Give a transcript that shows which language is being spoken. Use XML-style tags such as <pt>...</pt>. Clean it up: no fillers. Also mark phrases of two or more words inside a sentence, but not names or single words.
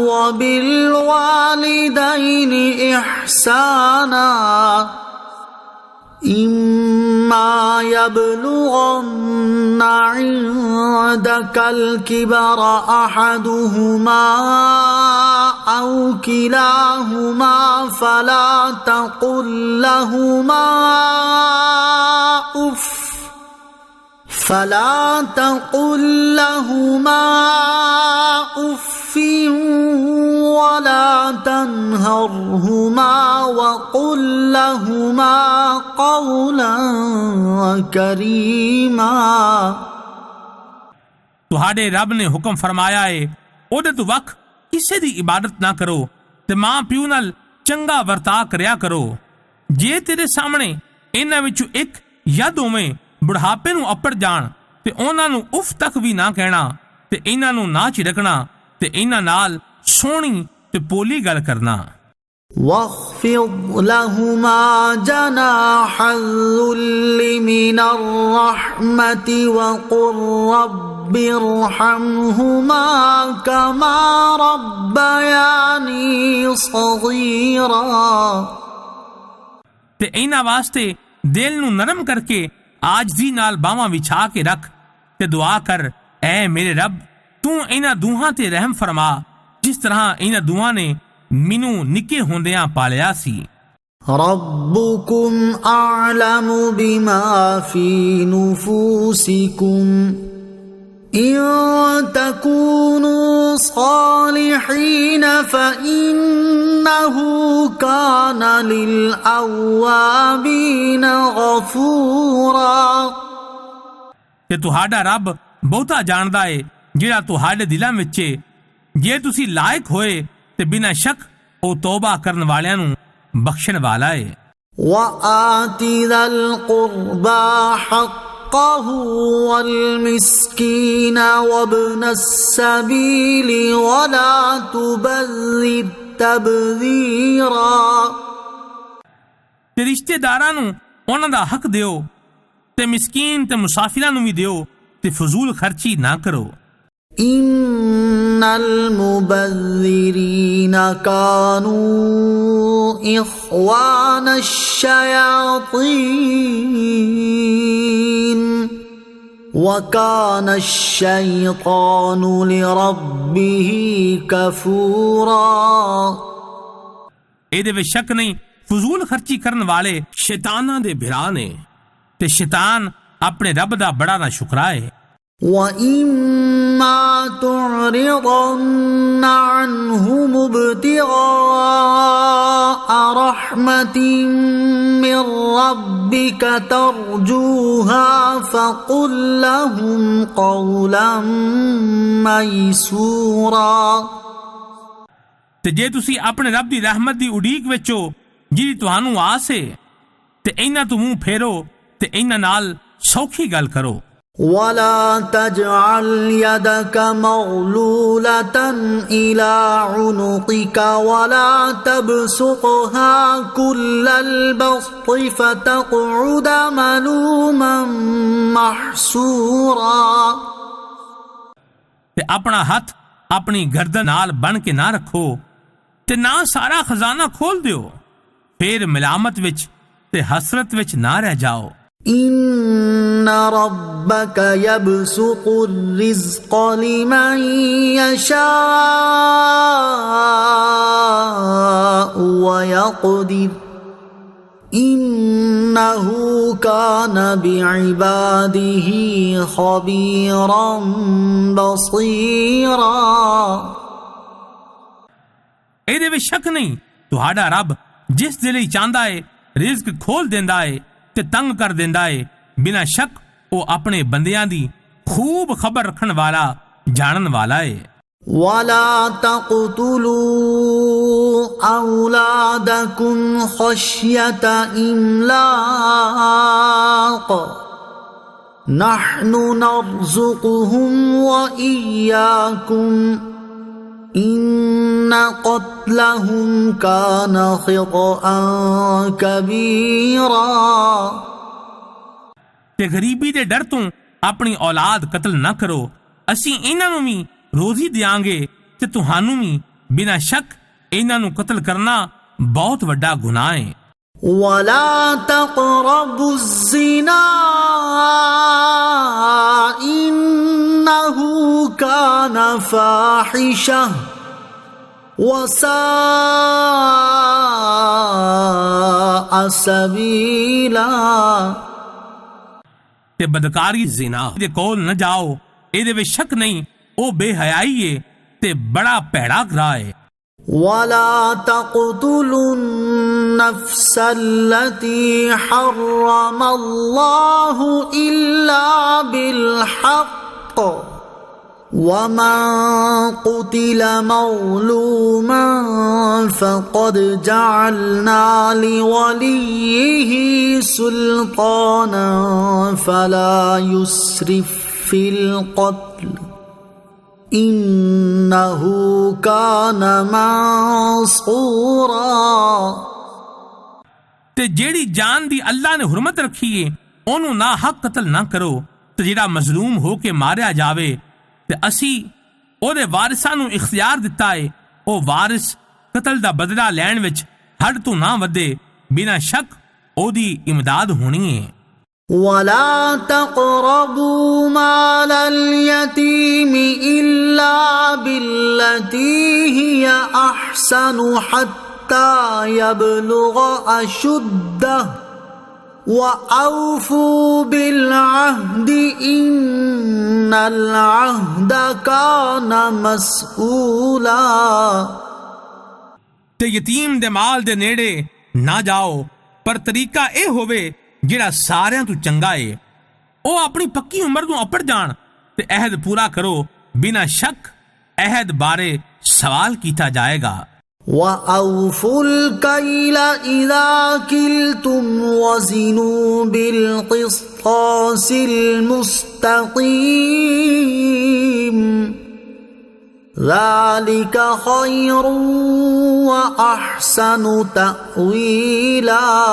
<ar>وبالوالدين إحسانا إما يبلغن عندك الكبر أحدهما أو كلاهما فلا تقل لهما أف ولا تنهرهما وقل لهما قولا كريما۔</ar> <pa>ਤੁਹਾਡੇ ਰੱਬ ਨੇ ਹੁਕਮ ਫਰਮਾਇਆ ਏ ਉਹਦੇ ਤੋਂ ਵੱਖ ਕਿਸੇ ਦੀ ਇਬਾਦਤ ਨਾ ਕਰੋ ਤੇ ਮਾਂ ਪਿਓ ਨਾਲ ਚੰਗਾ ਵਰਤਾ ਕਰਿਆ ਕਰੋ। ਜੇ ਤੇਰੇ ਸਾਹਮਣੇ ਇਹਨਾਂ ਵਿੱਚੋਂ ਇੱਕ ਜਾਂ ਦੋਵੇਂ ਬੁਢਾਪੇ ਨੂੰ ਅੱਪੜ ਜਾਣ ਤੇ ਉਹਨਾਂ ਨੂੰ ਉਫ ਤੱਕ ਵੀ ਨਾ ਕਹਿਣਾ ਤੇ ਇਹਨਾਂ ਨੂੰ ਨਾ ਝਿੜਕਣਾ ਤੇ ਇਹਨਾਂ ਨਾਲ ਸੋਹਣੀ ਤੇ ਪੋਲੀ ਗੱਲ ਕਰਨਾ।</pa> <ar>واخفض لهما جناح الذل من الرحمة وقل رب ارحمهما كما ربياني صغيرا۔</ar> <pa>ਤੇ ਇਹਨਾਂ ਵਾਸਤੇ ਦਿਲ ਨੂੰ ਨਰਮ ਕਰਕੇ ਆਜਜ਼ੀ ਨਾਲ ਬਾਹਾਂ ਵਿਛਾ ਕੇ ਰੱਖ ਤੇ ਦੁਆ ਕਰ ਐ ਮੇਰੇ ਰੱਬ, ਤੂੰ ਇਹਨਾਂ ਦੋਹਾਂ ਤੇ ਰਹਿਮ ਫਰਮਾ ਜਿਸ ਤਰ੍ਹਾਂ ਇਹਨਾਂ ਦੋਹਾਂ ਨੇ ਮੈਨੂੰ ਨਿੱਕੇ ਹੁੰਦਿਆਂ ਪਾਲਿਆ ਸੀ।</pa> <ar>ربكم أعلم بما في نفوسكم إن تكونوا صالحين فإنه كان للأوابين غفورا।</ar> <pa>ਤੇ ਤੁਹਾਡਾ ਰੱਬ ਬਹੁਤਾ ਜਾਣਦਾ ਏ ਜਿਹੜਾ ਤੁਹਾਡੇ ਦਿਲਾਂ ਵਿੱਚ ਏ। ਜੇ ਤੁਸੀਂ ਲਾਇਕ ਹੋਏ ਤੇ ਬਿਨਾਂ ਸ਼ੱਕ ਉਹ ਤੌਬਾ ਕਰਨ ਵਾਲਿਆਂ ਨੂੰ ਬਖਸ਼ਣ ਵਾਲਾ ਏ।</pa> <ar>وآت ذا القربى حقه والمسكين وابن السبيل ولا تبذر تبذيرا।</ar> <pa>ਤੇ ਰਿਸ਼ਤੇਦਾਰਾਂ ਨੂੰ ਉਹਨਾਂ ਦਾ ਹੱਕ ਦਿਓ ਤੇ ਮਿਸਕੀਨ ਤੇ ਮੁਸਾਫਿਰਾਂ ਨੂੰ ਵੀ ਦਿਓ ਤੇ ਫਜ਼ੂਲ ਖਰਚੀ ਨਾ ਕਰੋ।</pa> <ar>إن المبذرين كانوا إخوان الشياطين وكان الشيطان لربه كفورا۔</ar> <pa>ਇਹਦੇ ਵਿੱਚ ਸ਼ੱਕ ਨਹੀਂ, ਫਜ਼ੂਲ ਖਰਚੀ ਕਰਨ ਵਾਲੇ ਸ਼ੈਤਾਨਾਂ ਦੇ ਭਰਾ ਨੇ ਤੇ ਸ਼ੈਤਾਨ ਆਪਣੇ ਰੱਬ ਦਾ ਬੜਾ ਨਾ ਸ਼ੁਕਰਾ ਹੈ।</pa> <ar>وَإِمَّا تُعْرِضَنَّ عَنْهُمُ ابْتِغَاءَ رَحْمَةٍ مِّن رَّبِّكَ تَرْجُوهَا فَقُل لَّهُمْ قَوْلًا مَّيْسُورًا۔</ar> <pa>ਤੇ ਜੇ ਤੁਸੀਂ ਆਪਣੇ ਰੱਬ ਦੀ ਰਹਿਮਤ ਦੀ ਉਡੀਕ ਵਿੱਚ ਹੋ ਜਿਹਦੀ ਤੁਹਾਨੂੰ ਆਸ ਹੈ ਤੇ ਇਹਨਾਂ ਤੋਂ ਮੂੰਹ ਫੇਰੋ ਤੇ ਇਹਨਾਂ ਨਾਲ ਸੌਖੀ ਗੱਲ ਕਰੋ।</pa> <ar>وَلَا تَجْعَلْ يَدَكَ مَغْلُولَةً إِلَى عُنُقِكَ وَلَا تَبْسُطْهَا كُلَّ الْبَسْطِ فَتَقْعُدَ مَلُومًا مَحْسُورًا۔</ar> <pa>ਤੇ ਆਪਣਾ ਹੱਥ ਆਪਣੀ ਗਰਦਨ ਨਾਲ ਬਣ ਕੇ ਨਾ ਰੱਖੋ ਤੇ ਨਾ ਸਾਰਾ ਖਜ਼ਾਨਾ ਖੋਲ ਦਿਓ, ਫਿਰ ਮਲਾਮਤ ਵਿੱਚ ਤੇ ਹਸਰਤ ਵਿੱਚ ਨਾ ਰਹਿ ਜਾਓ।</pa> <ar>إن ربك يبسط الرزق لمن يشاء ويقدر إنه كان بعباده خبيرا بصيرا۔</ar> <pa>ਇਹਦੇ ਵਿੱਚ ਸ਼ੱਕ ਨਹੀਂ, ਤੁਹਾਡਾ ਰੱਬ ਜਿਸ ਦੇ ਲਈ ਚਾਹੁੰਦਾ ਏ ਰਿਜ਼ਕ ਖੋਲ ਦਿੰਦਾ ਏ ਤੇ ਤੰਗ ਕਰ ਦਿੰਦਾ ਏ। ਬਿਨਾਂ ਸ਼ੱਕ ਉਹ ਆਪਣੇ ਬੰਦਿਆਂ ਦੀ ਖੂਬ ਖਬਰ ਰੱਖਣ ਵਾਲਾ, ਜਾਣਨ ਵਾਲਾ ਏ।</pa> <ar>ولا تقتلوا أولادكم خشية إملاق نحن نرزقهم وإياكم إن قتلهم كان خطأ كبيرا۔</ar> <pa>ਤੇ ਗਰੀਬੀ ਦੇ ਡਰ ਤੋਂ ਆਪਣੀ ਔਲਾਦ ਕਤਲ ਨਾ ਕਰੋ, ਅਸੀਂ ਇਹਨਾਂ ਨੂੰ ਵੀ ਰੋਜ਼ੀ ਦਿਆਂਗੇ ਤੇ ਤੁਹਾਨੂੰ ਵੀ। ਬਿਨਾਂ ਸ਼ੱਕ ਇਹਨਾਂ ਨੂੰ ਕਤਲ ਕਰਨਾ ਬਹੁਤ ਵੱਡਾ ਗੁਨਾਹ ਹੈ।</pa> <ar>ولا تقربوا الزنا إنه كان فاحشة وساء سبيلا۔</ar> <pa>ਤੇ ਬਦਕਾਰੀ ਜ਼ਿਨਾ ਦੇ ਕੋਲ ਨਾ ਜਾਓ, ਇਹਦੇ ਵਿੱਚ ਸ਼ੱਕ ਨਹੀਂ ਉਹ ਬੇਹਯਾਈ ਹੈ ਤੇ ਬੜਾ ਭੈੜਾ ਰਾਹ ਹੈ।</pa> <ar>ولا تقتلوا النفس التي حرم الله إلا بالحق ومن قتل مظلوما فقد جعلنا لوليه سلطانا فلا يسرف في القتل إنه كان منصورا۔</ar> <pa>ਤੇ ਜਿਹੜੀ ਜਾਨ ਦੀ ਅੱਲਾ ਨੇ ਹੁਰਮਤ ਰੱਖੀ ਏ ਉਹਨੂੰ ਨਾ ਹੱਕ ਕਤਲ ਨਾ ਕਰੋ, ਤੇ ਜਿਹੜਾ ਮਜ਼ਲੂਮ ਹੋ ਕੇ ਮਾਰਿਆ ਜਾਵੇ ਤੇ ਅਸੀਂ ਉਹਦੇ ਵਾਰਿਸਾਂ ਨੂੰ ਇਖਤਿਆਰ ਦਿੱਤਾ ਏ ਉਹ ਵਾਰਿਸ ਕਤਲ ਦਾ ਬਦਲਾ ਲੈਣ ਵਿੱਚ ਹੱਦ ਤੋਂ ਨਾ ਵਧੇ। ਬਿਨਾਂ ਸ਼ੱਕ ਉਹਦੀ ਇਮਦਾਦ ਹੋਣੀ ਏ।</pa> <ar>ولا تقربوا مال اليتيم إلا بالتي هي أحسن حتى يبلغ أشده وأوفوا بالعهد إن العهد كان مسؤولا</ar> <pa>ਤੇ ਯਤੀਮ ਦੇ ਮਾਲ ਦੇ ਨੇੜੇ ਨਾ ਜਾਓ, ਪਰ ਤਰੀਕਾ ਇਹ ਹੋਵੇ ਜਿਹੜਾ ਸਾਰਿਆਂ ਤੋਂ ਚੰਗਾ ਏ। ਉਹ ਆਪਣੀ ਪੱਕੀ ਉਮਰ ਨੂੰ ਅੱਪੜ ਜਾਣ ਤੇ ਅਹਿਦ ਪੂਰਾ ਕਰੋ। ਬਿਨਾਂ ਸ਼ੱਕ ਅਹਿਦ ਬਾਰੇ ਸਵਾਲ ਕੀਤਾ ਜਾਏਗਾ।</pa> <ar>وأوفوا الكيل إذا كلتم وزنوا بالقسطاس المستقيم ذلك خير وأحسن تأويلا</ar>